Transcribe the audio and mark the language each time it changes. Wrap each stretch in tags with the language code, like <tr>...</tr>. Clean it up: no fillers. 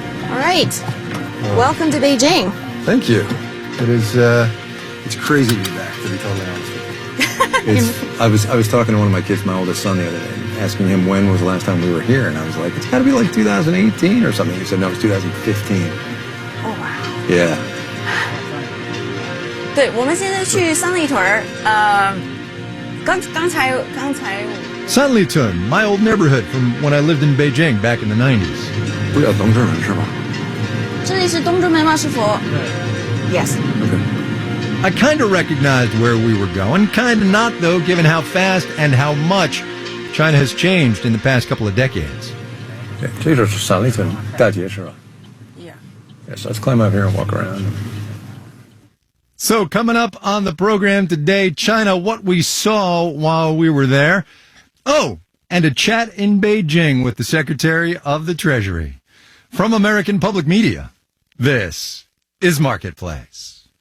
<en>All right. Welcome to Beijing. Thank you. It is, it's crazy to be back, to be totally honest with you. I was talking to one of my kids, my oldest son, the other day, asking him when was the last time we were here, and I was like, it's got to be like 2018 or something. He said, no, it's 2015. Oh, wow. Yeah.</en> <zh>对，我们现在去三里屯儿，刚才</zh> <en>Sanlitun, my old neighborhood from when I lived in Beijing back in the 90s.</en> <zh>不叫东直门是吧？这里是东直门吗？师傅 ？</zh> <en>Yes. Okay. I kind of recognized where we were going, kind of not, though, given how fast and how much China has changed in the past couple of decades.</en> <zh>对，这就是三里屯大街是吧？</zh> <en>Yeah. Yes, let's climb up here and walk around. So coming up on the program today, China, what we saw while we were there. Oh, and a chat in Beijing with the Secretary of the Treasury. From American Public Media, this is Marketplace.</en>